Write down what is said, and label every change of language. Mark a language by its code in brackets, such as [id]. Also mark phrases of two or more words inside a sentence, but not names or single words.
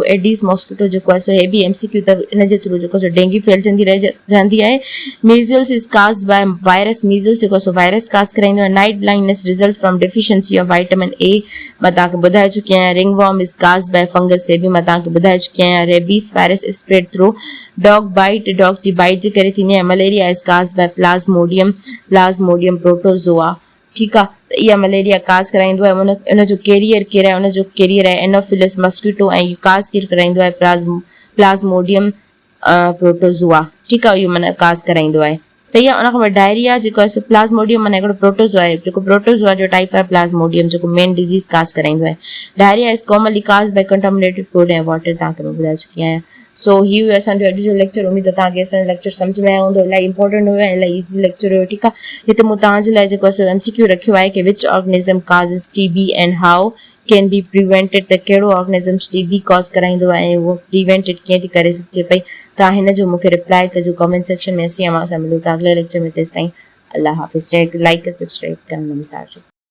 [en] Aedes mosquito [sd] जेको आहे सो हे बि MCQ त इन जे थ्रू जेको सो डेंगी फैलजंदी रहंदी आहे। [en] Measles is caused by virus. [sd] मीज़ल्स जेको सो वायरस काज़ कराईंदो आहे। [en] Night blindness results from deficiency of vitamin A, [sd] मां तव्हांखे ॿुधाए चुकी आहियां। [en] Ringworm is caused by fungus, [sd] हे बि मां तव्हांखे ॿुधाए चुकी आहियां। [en] Rabies virus spread through dog bite. [sd] डॉग जी बाइट जे करे थींदी आहे। [en] Malaria is caused by Plasmodium. Plasmodium protozoa. [sd] ठीकु आहे, त इहा मलेरिया काज़ कराईंदो आहे। उन जो कैरियर केरु आहे? उन जो कैरियर आहे [en] Anopheles mosquito [sd] ऐं काज़ केरु कराईंदो आहे? [en] Plasmodium protozoa. [sd] ठीकु आहे, इहो माना काज़ कराईंदो आहे। सही आहे। उन खां पोइ डायरिया जेको आहे सो प्लाज़्मोडियम माना हिकिड़ो प्रोटोज़ोआ आहे, जेको प्रोटोज़ोआ जो टाइप आहे प्लाज़्मोडियम, जेको [en] main disease [sd] काज़ कराईंदो आहे। [en] Diarrhea is commonly caused by contaminated food ऐं वाटर, [sd] तव्हांखे मां ॿुधाए चुकी आहियां। सो ही हुयो असांजो अॼु जो लेक्चर। उमेद आहे तव्हांखे असांजो लेक्चर सम्झ में आयो हूंदो। इलाही इंपॉर्टेंट हुयो ऐं इलाही [en] easy lecture [sd] हुयो। ठीकु आहे, हिते मूं तव्हांजे लाइ जेको आहे सो MCQ रखियो आहे कि [en] which organism causes TB and how can be prevented. [sd] त कहिड़ो ऑर्गेनिज़म्स TB कॉज़ कराईंदो आहे ऐं उहो प्रिवेंटेड कीअं थी करे सघिजे पई। तव्हां हिन जो मूंखे रिप्लाई कजो [en] comment section [sd] में। असीं मां सां मिलूं था अगले लेक्चर में। तेसिताईं अल्लाह हाफ़िज़। [en] like subscribe [sd] करणु न विसारिजो।